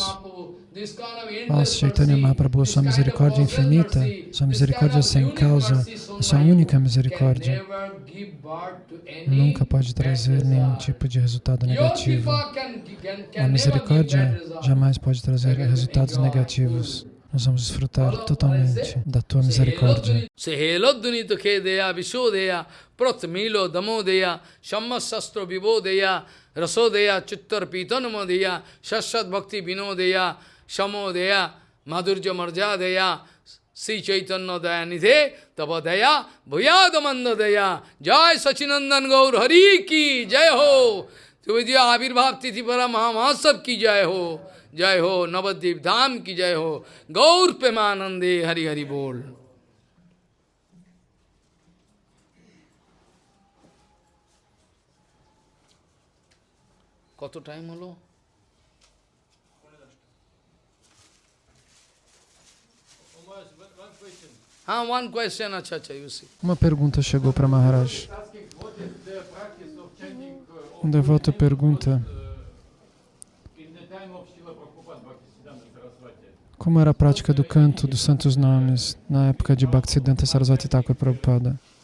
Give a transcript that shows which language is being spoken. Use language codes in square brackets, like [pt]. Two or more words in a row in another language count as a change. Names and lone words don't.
[pt] Ó Chaitanya Mahaprabhu, sua misericórdia infinita, sua misericórdia sem causa, a sua única misericórdia, nunca pode trazer nenhum tipo de resultado negativo. A misericórdia jamais pode trazer resultados negativos. Nós vamos desfrutar totalmente da tua misericórdia. [sa] रसोदया चित्तर पितनामोदया साक्षात् भक्ति विनोदया शमोदया माधुर्य मर्यादया श्री चैतन्य दयानिधे तवदया भूयादमन्दोदया [hi] जय शचीनन्दन गौर हरि की जय हो तुविद्या आविर्भाव तिथि पर महामहोत्सव की जय हो जय हो नवद्वीप धाम की जय हो गौर प्रेमानन्दे हरि हरि बोल. [bn] কত টাইম হলো? [en] One question, acha, you see. [pt] Uma pergunta chegou para Maharaj. Um devoto pergunta: como era a prática do canto dos santos nomes na época de Bhaktisiddhanta Sarasvati Thakur Prabhupada?